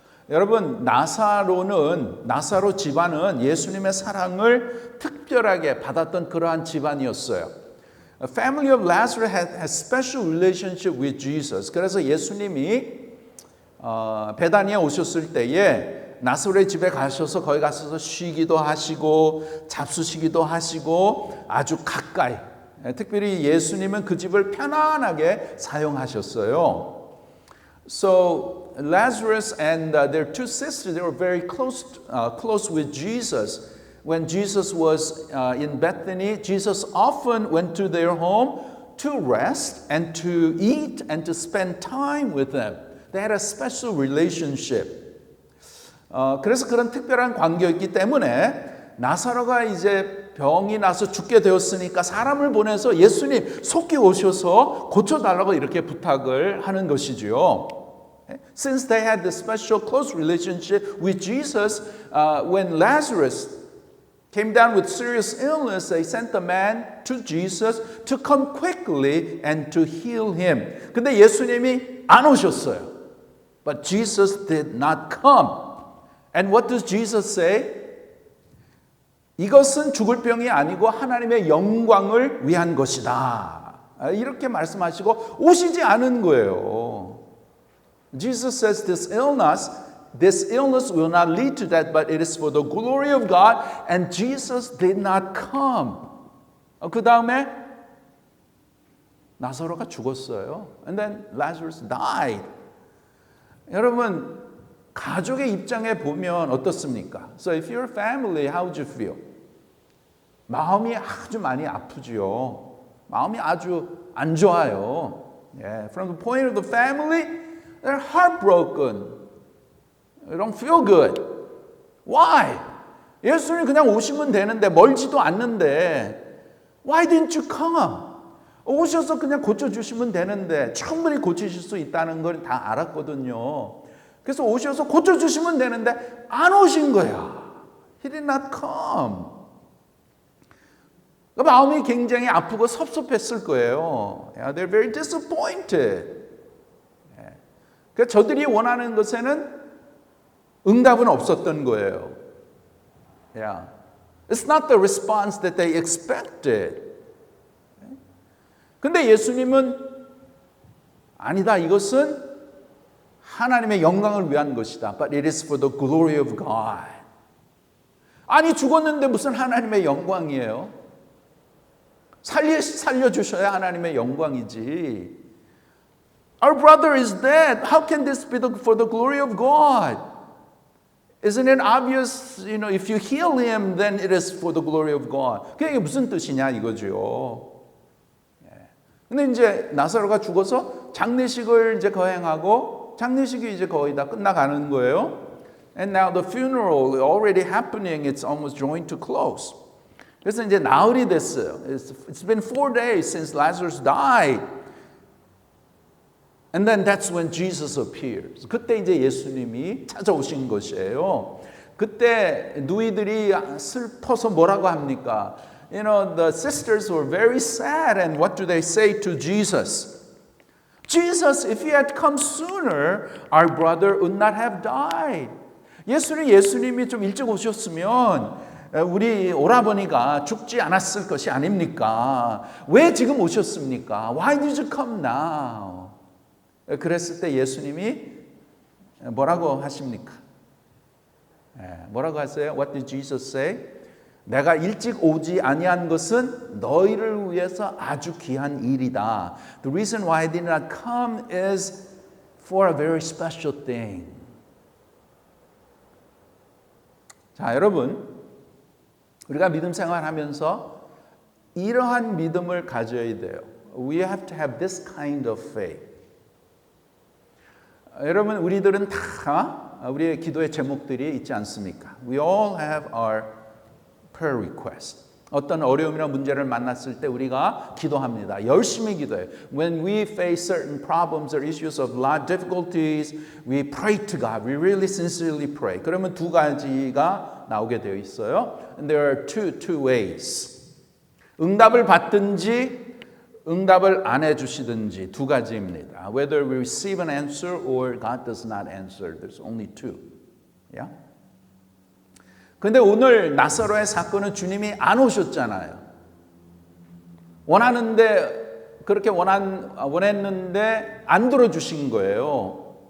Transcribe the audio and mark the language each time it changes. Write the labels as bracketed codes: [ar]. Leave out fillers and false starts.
[ko] 여러분, 나사로 집안은 예수님의 사랑을 특별하게 받았던 그러한 집안이었어요. [en] A family of Lazarus had special relationship with Jesus. [ko] 그래서 예수님이 베다니에 오셨을 때에 나사로의 집에 가셔서 거기 가셔서 쉬기도 하시고 잡수시기도 하시고 아주 가까이, 특별히 예수님은 그 집을 편안하게 사용하셨어요. [en] So Lazarus and their two sisters, they were very close with Jesus. When Jesus was in Bethany, Jesus often went to their home to rest and to eat and to spend time with them. They had a special relationship. [ko] 그래서 그런 특별한 관계였기 때문에 나사로가 이제 병이 나서 죽게 되었으니까 사람을 보내서 예수님 속히 오셔서 고쳐달라고 이렇게 부탁을 하는 것이지요. [en] Since they had this special close relationship with Jesus, when Lazarus came down with serious illness, they sent a man to Jesus to come quickly and to heal him. [ko] 근데 예수님이 안 오셨어요. [en] But Jesus did not come. And what does Jesus say? [ko] 이것은 죽을 병이 아니고 하나님의 영광을 위한 것이다. 이렇게 말씀하시고 오시지 않은 거예요. [en] Jesus says this illness will not lead to that, but it is for the glory of God. And Jesus did not come. [ko] 그 다음에 나사로가 죽었어요. [en] And then Lazarus died. [ko] 여러분, 가족의 입장에 보면 어떻습니까? [en] So if you're a family, how would you feel? [ko] 마음이 아주 많이 아프지요. 마음이 아주 안 좋아요. Yeah. [en] From the point of the family, they're heartbroken. They don't feel good. Why? [ko] 예수님 그냥 오시면 되는데 멀지도 않는데 [en] Why didn't you come? [ko] 오셔서 그냥 고쳐주시면 되는데 충분히 고치실 수 있다는 걸 다 알았거든요. 그래서 오셔서 고쳐주시면 되는데 안 오신 거야. [en] He did not come. [ko] 마음이 굉장히 아프고 섭섭했을 거예요. [en] Yeah, they're very disappointed. Yeah. [ko] 그래서 저들이 원하는 것에는 응답은 없었던 거예요. [en] Yeah. It's not the response that they expected. [ko] 근데 예수님은 아니다. 이것은 하나님의 영광을 위한 것이다. [en] But it is for the glory of God. [ko] 아니 죽었는데 무슨 하나님의 영광이에요? 살려주셔야 하나님의 영광이지. [en] Our brother is dead. How can this be for the glory of God? Isn't it obvious, if you heal him, then it is for the glory of God. [ko] 그게 무슨 뜻이냐 이거죠. 근데 이제 나사로가 죽어서 장례식을 이제 거행하고 장례식이 이제 거의 다 끝나가는 거예요. [en] And now the funeral already happening. It's almost drawing to close. [ko] 그래서 이제 나흘이 됐어요. [en] It's been 4 days since Lazarus died. And then that's when Jesus appears. [ko] 그때 이제 예수님이 찾아오신 것이에요. 그때 누이들이 슬퍼서 뭐라고 합니까? [en] The sisters were very sad, and what do they say to Jesus? Jesus, if you had come sooner, our brother would not have died. [ko] 예수님이 좀 일찍 오셨으면 우리 오라버니가 죽지 않았을 것이 아닙니까? 왜 지금 오셨습니까? [en] Why did you come now? [ko] 그랬을 때 예수님이 뭐라고 하십니까? 뭐라고 하세요? [en] What did Jesus say? [ko] 내가 일찍 오지 아니한 것은 너희를 위해서 아주 귀한 일이다. [en] The reason why I did not come is for a very special thing. [ko] 자, 여러분, 우리가 믿음 생활하면서 이러한 믿음을 가져야 돼요. [en] We have to have this kind of faith. [ko] 여러분, 우리들은 다 우리의 기도의 제목들이 있지 않습니까? [en] We all have our prayer requests. [ko] 어떤 어려움이나 문제를 만났을 때 우리가 기도합니다. 열심히 기도해요. [en] When we face certain problems or issues of life difficulties, we pray to God. We really sincerely pray. [ko] 그러면 두 가지가 나오게 되어 있어요. [en] And there are two ways. [ko] 응답을 받든지 응답을 안 해주시든지 두 가지입니다. [en] Whether we receive an answer or God does not answer. There's only two. Yeah? [ko] 근데 오늘 나사로의 사건은 주님이 안 오셨잖아요. 원하는데 그렇게 원했는데 안 들어주신 거예요.